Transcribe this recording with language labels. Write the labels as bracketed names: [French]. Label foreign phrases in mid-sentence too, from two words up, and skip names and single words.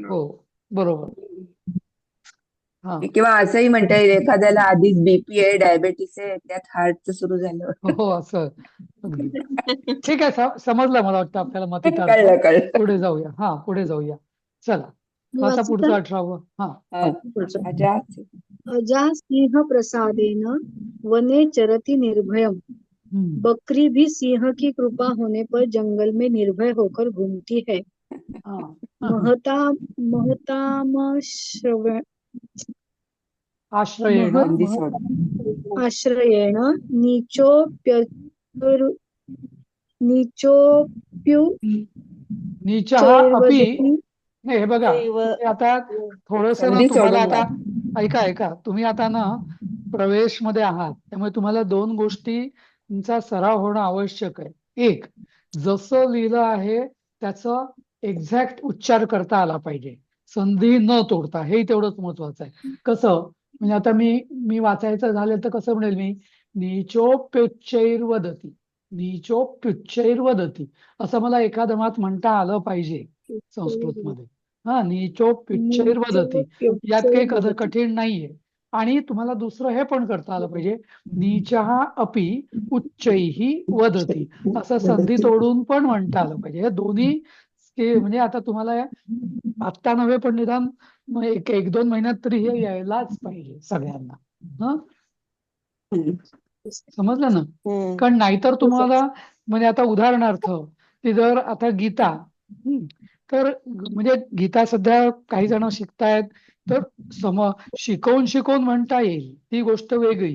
[Marathi] हो बरोबर. हा किंवा असंही म्हणता येईल एखाद्याला आधीच बीपी आहे, डायबेटीस आहे, त्यात हार्टचं सुरू झालं. हो असं अगदी. ठीक आहे, समजलं मला वाटतं आपल्याला मतितार्थ. कळलं. पुढे जाऊया. हा पुढे जाऊया. चला मी आता वाचू पुढचं का? 18वं. हा पुढचं. [Sanskrit] अजा सिंह प्रसादेन वने चरति निर्भयम, [Hindi] बकरी भी सिंह की कृपा होने पर जंगल में निर्भय होकर घूमती है. [Sanskrit] हा आश्रयेण आश्रयेण नीचः अपि. [Marathi] नाही हे बघा, तुम्ही आता थोडस ना संधी तुम्हाला सोडून आता ऐका तुम्ही आता ना प्रवेश मध्ये आहात त्यामुळे तुम्हाला 2 गोष्टींचा सराव होणं आवश्यक आहे. एक, जसं लिहिलं आहे त्याचं एक्झॅक्ट उच्चार करता आला पाहिजे, संधी न तोडता. हे तेवढंच महत्वाचं आहे. कसं म्हणजे आता मी वाचायचं झालं तर कसं म्हणेल मी [Sanskrit] नीचोप्योच्चैर्वदती नीचोप्युच्चैर्वदति [Marathi] असं मला एका दमात म्हणता आलं पाहिजे संस्कृतमध्ये. हा, नीचोप्युच्चैर्वदति यात काही कठीण नाहीये. आणि तुम्हाला दुसरं हे पण करता आलं पाहिजे, [Sanskrit] नीचः अपि उच्चैः वदति [Marathi] असं संधी तोडून पण म्हणता आलं पाहिजे. हे दोन्ही म्हणजे आता तुम्हाला आत्ता नव्हे पण निदान एक दोन महिन्यात तरी हे यायलाच पाहिजे सगळ्यांना. हं, समजलं ना? कारण नाहीतर तुम्हाला म्हणजे आता उदाहरणार्थ की जर आता गीता तर म्हणजे गीता सध्या काही जण शिकतायत तर शिकवून म्हणता येईल, ती गोष्ट वेगळी.